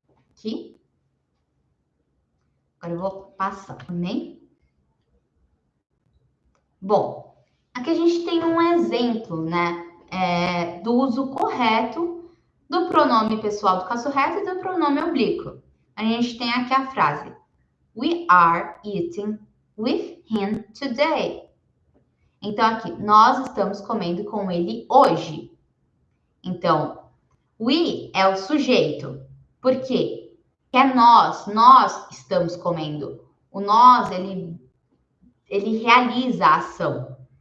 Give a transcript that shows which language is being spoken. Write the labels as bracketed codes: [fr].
[pt] Aqui. Agora eu vou passar também. Bom, aqui a gente tem um exemplo, né, do uso correto do pronome pessoal do caso reto e do pronome oblíquo. A gente tem aqui a frase: [en] We are eating with him today. [pt] Então, aqui, nós estamos comendo com ele hoje. Então, we é o sujeito. Por quê? Porque é nós estamos comendo. O nós, ele realiza a ação.